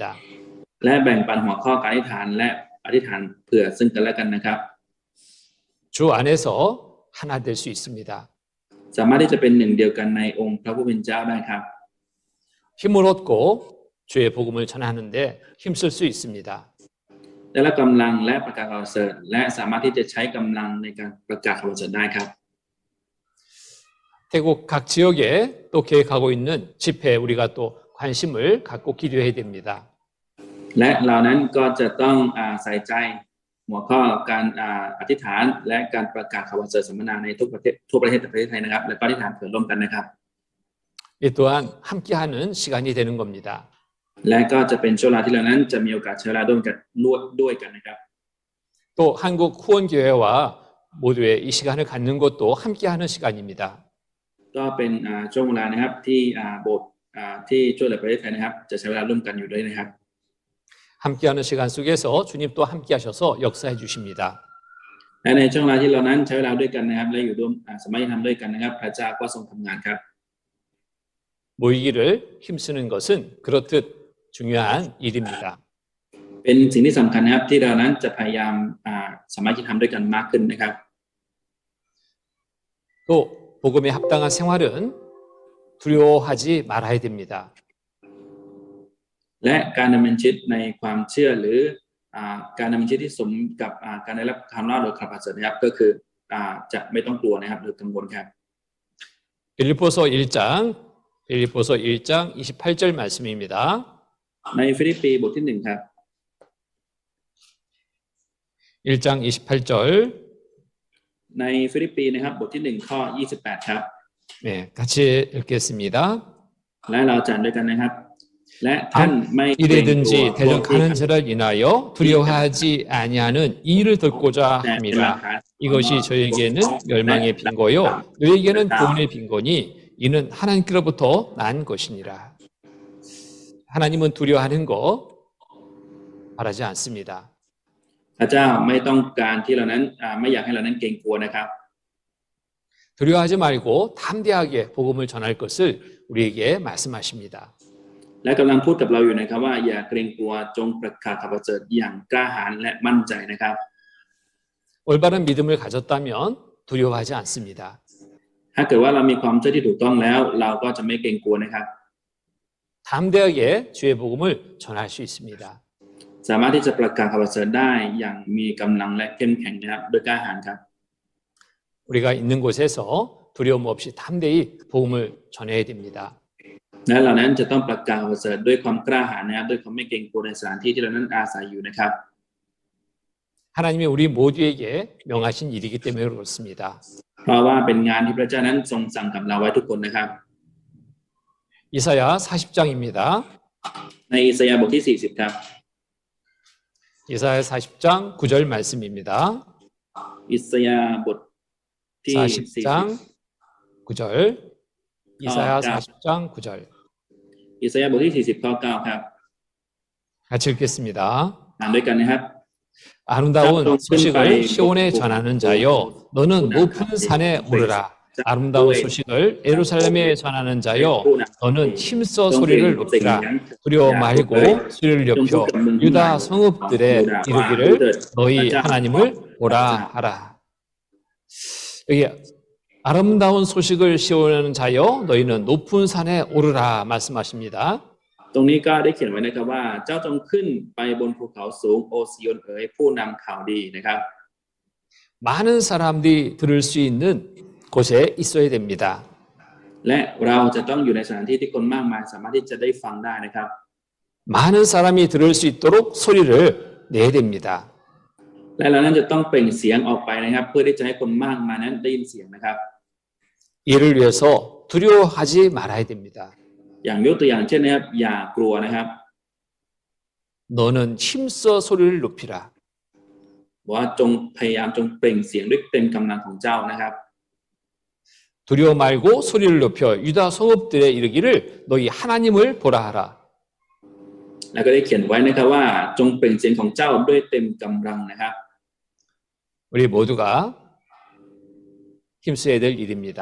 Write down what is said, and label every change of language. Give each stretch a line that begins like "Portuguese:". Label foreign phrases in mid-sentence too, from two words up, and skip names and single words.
Thai: และแบ่งปันหัวข้อการอธิษฐานและอธิษฐานเผื่อซึ่งกันและกันนะครับ
Korean: 주 안에서 하나 될 수 있습니다.
Thai: สามารถที่จะเป็นหนึ่งเดียวกันในองค์พระผู้เป็นเจ้าได้ครับ
Korean: 힘을 얻고 주의 복음을 전하는데 힘쓸 수 있습니다.
Thai: ได้รับกำลังและประกาศข่าวประเสริฐและสามารถที่จะใช้กำลังในการประกาศข่าวประเสริฐได้ครับ
Korean: 태국 각 지역에 또 계획하고 있는 집회 우리가 또 관심을 갖고 기도해야 됩니다.
Thai: และเรานั้นก็จะต้องใส่ใจหัวข้อการอธิษฐานและการประกาศข่าวประเสริฐสัมมนาในทั่วประเทศแต่ประเทศไทยนะครับและก็อธิษฐานเผื่อร่วมกันนะครับ
Korean: 이 또한 함께하는 시간이 되는 겁니다.
Thai: และก็จะเป็นช่วงเวลาที่เรานั้นจะมีโอกาสใช้เวลาด้วยกันนะครับ
Korean: 또 한국 후원교회와 모두의 이 시간을 갖는 것도 함께하는 시간입니다.
Thai: ก็เป็นช่วงเวลานะครับที่โบสถ์ที่ช่วยเหลือประเทศไทยนะครับจะใช้เวลาร่วมกันอยู่ด้วยนะครับ
Korean: 함께하는 시간 속에서 주님 또 함께하셔서 역사해 주십니다.
Thai: และในช่วงเวลาที่เรานั้นใช้เวลาด้วยกันนะครับและอยู่ร่วมสามารถทำด้วยกันนะครับพระเจ้าก็ทรงทำงานครับ
Korean: 모이기를 힘쓰는 것은 그렇듯 중요한 일입니다.
Thai: เป็นสิ่งที่สำคัญนะครับที่เรานั้นจะพยายามสามารถที่ทำด้วยกันมากขึ้นนะครับ
Korean: 또 복음에 합당한 생활은 두려워하지 말아야 됩니다.
Thai: และการดำเนินชีวิตในความเชื่อหรือการดำเนินชีวิตที่สมกับการได้รับความรอดโดยข่าวประเสริฐนะครับก็คือจะไม่ต้องกลัวนะครับหรือกังวลครับ
Korean: 빌립보서 1장 28절 말씀입니다.
Thai: ในฟิลิปปีบทที่1ครับ
Korean: 1장 28절
Thai: ในฟิลิปปีนะครับบทที่1ข้อ28ครับ
Korean: 네, 같이 읽겠습니다.
Thai: และเราจะอ่านด้วยกันนะครับและท่านไม่
Korean: 이래든지 대적하는 자를 인하여 두려워하지 아니하는 이 일을 듣고자 합니다. 이것이 저에게는 멸망의 빈거요 너에게는 구원의 빈거니 이는 하나님께로부터 난 것이니라. 하나님은 두려워하는 거 바라지 않습니다.
Thai: พระเจ้าไม่ต้องการที่เรานั้นไม่อยากให้เรานั้นเกรงกลัวนะครับ
Korean: 두려워하지 말고 담대하게 복음을 전할 것을 우리에게 말씀하십니다.
Thai: และกำลังพูดกับเราอยู่นะครับว่าอย่าเกรงกลัวจงประกาศข่าวประเสริฐอย่างกล้าหาญและมั่นใจนะครับ
Korean: 올바른 믿음을 가졌다면 두려워하지 않습니다.
Thai: ถ้าเกิดว่าเรามีความเชื่อที่ถูกต้องแล้วเราก็จะไม่เกรงกลัวนะครับ
Korean: 담대하게 주의 복음을 전할 수 있습니다.
Thai: สามารถที่จะประกาศข่าวประเสริฐได้อย่างมีกำลังและเข้มแข็งนะครับโดยกล้าหาญครับ
Korean: 우리가 있는 곳에서 두려움 없이 담대히 복음을 전해야 됩니다.
Thai: และเรานั้นจะต้องประกาศข่าวประเสริฐด้วยความกล้าหาญนะครับด้วยความไม่เกรงกลัวในสถานที่ที่เรานั้นอาศัยอยู่นะครับ
Korean: 하나님이 우리 모두에게 명하신 일이기 때문에 그렇습니다.
Thai: เพราะว่าเป็นงานที่พระเจ้านั้นทรงสั่งกับเราไว้ทุกคนนะครับ
Korean: 이사야 40장입니다.
Thai: ในอิสยาห์บทที่40ครับ
Korean: 이사야 40장 9절 말씀입니다.
Thai: อิสยาห์บทที่
Korean: 40장 9절 이사야 40장 9절
Thai: อิสยาห์บทที่40ข้อ9ครับ
Korean: 같이 읽겠습니다.
Thai: อ่านด้วยกันนะครับ
Korean: 아름다운 소식을 시온에 전하는 자여 너는 높은 산에 오르라. 아름다운 소식을 예루살렘에 전하는 자여 너는 힘써 소리를 높이라. 두려워 말고 소리를 높여 유다 성읍들에 이르기를 너희 하나님을 보라 하라. 여기 아름다운 소식을 시온하는 자여 너희는 높은 산에 오르라 말씀하십니다.
Thai: ตรงนี้ก็ได้เขียนไว้นะครับว่าเจ้าจงขึ้นไปบนภูเขาสูงโอซิโอนเอ๋ยผู้นำข่าวดีนะครับ
Korean: 많은 사람들이 들을 수 있는 곳에 있어야 됩니다.
Thai: และเราจะต้องอยู่ในสถานที่ที่คนมากมายสามารถที่จะได้ฟังได้นะครับ
Korean: 많은 사람이 들을 수 있도록 소리를 내야 됩니다.
Thai: และเรานั้นจะต้องเปล่งเสียงออกไปนะครับเพื่อที่จะให้คนมากมายนั้นได้ยินเสียงนะครับ
Korean: 이를 위해서 두려워하지 말아야 됩니다.
Thai: อย่างยกตัวอย่างเช่นนะครับอย่ากลัวนะครับ
Korean: 너는 힘써 소리를 높이라.
Thai: ว่าจงพยายามจงเปล่งเสียงด้วยเต็มกำลังของเจ้านะครับ
Korean: 두려워 말고 소리를 높여 유다 성읍들에 이르기를 너희 하나님을 보라 하라.
Thai: แล้วก็ได้เขียนไว้นะครับว่าจงเปล่งเสียงของเจ้าด้วยเต็มกำลังนะครับ
Korean: 우리 모두가 힘써야 될 일입니다.